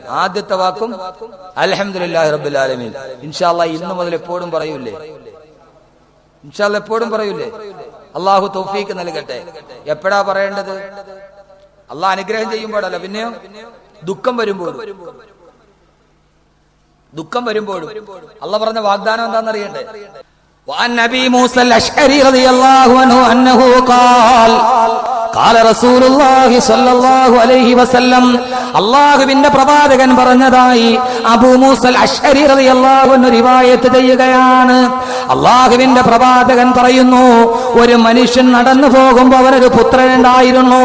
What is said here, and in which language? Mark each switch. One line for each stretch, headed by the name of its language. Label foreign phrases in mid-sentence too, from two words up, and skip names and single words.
Malayalam: ആദ്യത്തെ വാക്കും
Arabic: الحمد لله رب العالمين. إن شاء الله
Malayalam: ഇന്നു മുതൽ എപ്പോഴും പറയൂലേ?
Arabic: إن شاء الله
Malayalam: എപ്പോഴും പറയൂലേ? അല്ലാഹു തൗഫീഖ് നൽകട്ടെ. എപ്പോഴാ പറയേണ്ടത്? അല്ലാഹ് അനുഗ്രഹം ചെയ്യുമ്പോഴല്ല, പിന്നെയോ ദുഃഖം വരുമ്പോഴും. അല്ലാഹ് പറഞ്ഞ വാഗ്ദാനം എന്താണെന്നറിയണ്ടേ?
Arabic: وعن نبي موسى الأشعري رضي الله عنه أنه قال قال رسول الله صلى الله عليه وسلم,
Malayalam: അല്ലാഹുവിന്റെ പ്രവാചകൻ പറഞ്ഞതായി അബൂ മൂസൽ അശ്അരി
Arabic: رضي الله عنه
Malayalam: റിവായത്ത് ചെയ്യുകയാണ്. അല്ലാഹുവിന്റെ പ്രവാചകൻ പറയുന്നു, ഒരു മനുഷ്യൻ നടന്നു പോകുമ്പോൾ അവനൊരു പുത്രനുണ്ടായിരുന്നു.